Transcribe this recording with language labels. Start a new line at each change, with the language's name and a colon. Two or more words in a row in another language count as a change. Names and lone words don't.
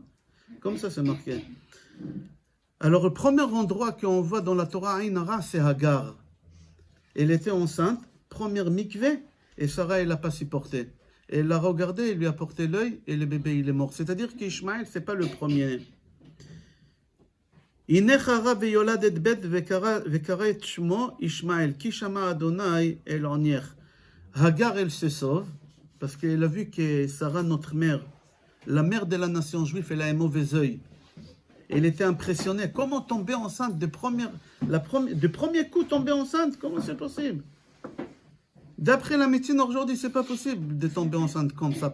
French: Comme ça, c'est marqué. Alors, le premier endroit qu'on voit dans la Torah
Hebrew: עין הרע,
French: c'est Hagar. Elle était enceinte, première mikvé, et Sarah, elle n'a pas supporté. Elle l'a regardé, elle lui a porté l'œil, et le bébé, il est mort. C'est-à-dire qu'Ishmaël, ce n'est pas le premier.
Hebrew: הנה חרה ויולדת בית וקרא את שמו ישמעאל, כי שמע אדוני אל עונייך.
French: Hagar, elle se sauve, parce qu'elle a vu que Sarah, notre mère, la mère de la nation juive, elle a un mauvais œil. Elle était impressionnée. Comment tomber enceinte de premier coup tomber enceinte? Comment c'est possible? D'après la médecine aujourd'hui, c'est pas possible de tomber enceinte comme ça.